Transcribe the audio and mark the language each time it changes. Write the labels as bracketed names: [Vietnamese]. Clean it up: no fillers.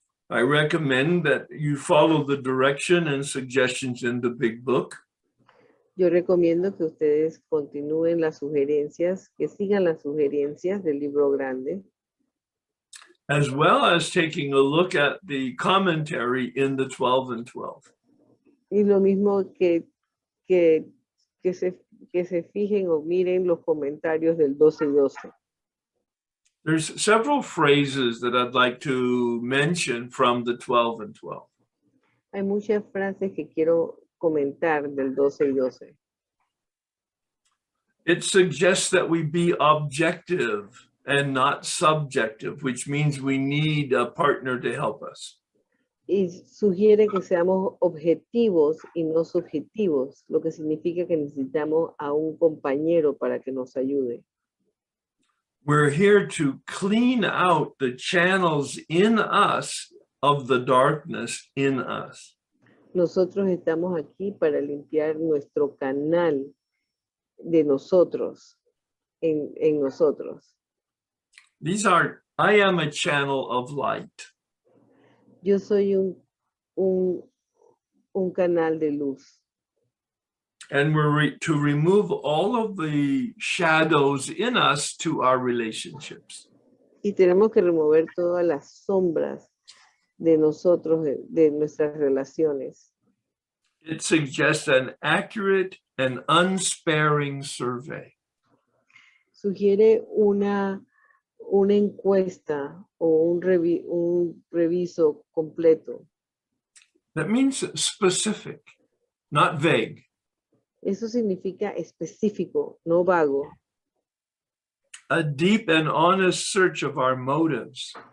[English] I recommend that you follow the direction and suggestions in the big book. [Spanish] Yo recomiendo que ustedes continúen las sugerencias, que sigan las sugerencias del libro grande. [English] As well as taking a look at the commentary in the 12 and 12. [Spanish] Y lo mismo que se fijen o miren los comentarios del 12 y 12. [English] There's several phrases that I'd like to mention from the 12 and 12. [Spanish] Hay muchas frases que quiero comentar del 12 y 12. [English] It suggests that we be objective and not subjective, which means we need a partner to help us. [Spanish] y sugiere que seamos objetivos y no subjetivos, lo que significa que necesitamos a un compañero para que nos ayude. [English] We're here to clean out the channels in us of the darkness in us. [Spanish] Nosotros estamos aquí para limpiar nuestro canal de nosotros, en nosotros. [English] I am a channel of light. [Spanish] Yo soy un canal de luz. [English] And we're to remove all of the shadows in us to our relationships. [Spanish] Y tenemos que remover todas las sombras de nosotros, de nuestras relaciones. [English] It suggests an accurate and unsparing survey. [Spanish] Sugiere una encuesta o un reviso completo. [English] That means specific, not vague. [Spanish] Eso significa específico, no vago. [English] A deep and honest search of our motives.